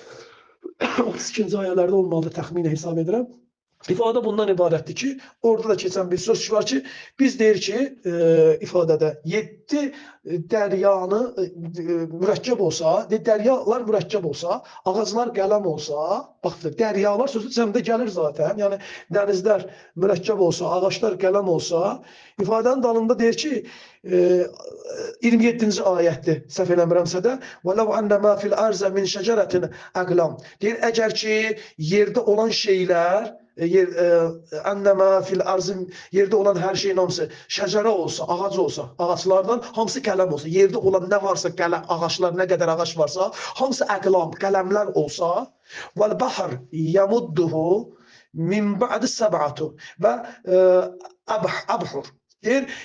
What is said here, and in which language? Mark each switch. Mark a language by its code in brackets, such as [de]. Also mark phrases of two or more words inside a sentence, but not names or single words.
[az] 32-ci ayələrdə olmalıdır, təxminə hesab edirəm. İfadə bundan ibarətdir ki, orada da keçən bir söz var ki, biz deyir ki, ifadədə 7 dəryanı mürəkkəb olsa, dəryalar mürəkkəb olsa, ağaclar qələm olsa, bax, dəryalar sözü cəmdə gəlir zaten, yəni dənizlər mürəkkəb olsa, ağaçlar qələm olsa, ifadənin dalında deyir ki, 27-ci ayətdir, səhv eləmirəmsə də, [ar] وَلَوْ أَنَّمَا فِي الْأَرْزَ مِنْ شَجَرَةٍ أَقْلَمٍ [az] deyir, əgər ki, yerdə olan şeylər, [ar] أنما في الأرض [az] yerdə olan hər şeyin hamısı şəcərə olsa, ağac olsa, ağaclardan hamısı qələm olsa, yerdə olan nə varsa qələm, ağaçlar, nə qədər ağac varsa, hamısı əqlam, qələmlər olsa, [ar] والبحر يمده من بعده سبعة وأبحر [az] deyir,